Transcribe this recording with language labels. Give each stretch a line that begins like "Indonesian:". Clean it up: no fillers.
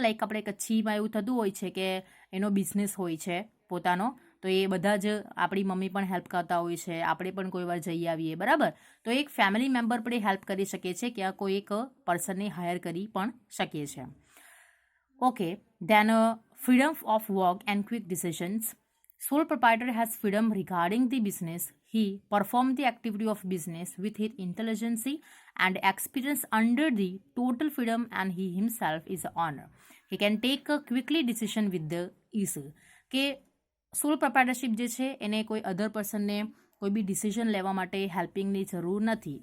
Gujarati: Like આપણે કચ્છીમાં એવું થતું હોય છે કે એનો બિઝનેસ હોય છે પોતાનો તો એ બધા જ આપણી મમ્મી પણ હેલ્પ કરતા હોય છે, આપણે પણ કોઈ વાર જઈ આવીએ. બરાબર. તો એક ફેમિલી મેમ્બર પણ હેલ્પ કરી શકે છે કે કોઈ એક પર્સનને હાયર કરી પણ શકીએ છીએ. Okay.
English: Then freedom of work and quick decisions. Sole proprietor has freedom regarding the business. He performs the activity of business with his intelligence and experience under the total freedom and he himself is the owner. He can take a quickly decision with the ease.
Gujarati: કે સોલ પ્રોપ્રાઇટરશિપ જે છે એને કોઈ અધર પર્સનને કોઈ બી decision લેવા માટે હેલ્પિંગની જરૂર નથી.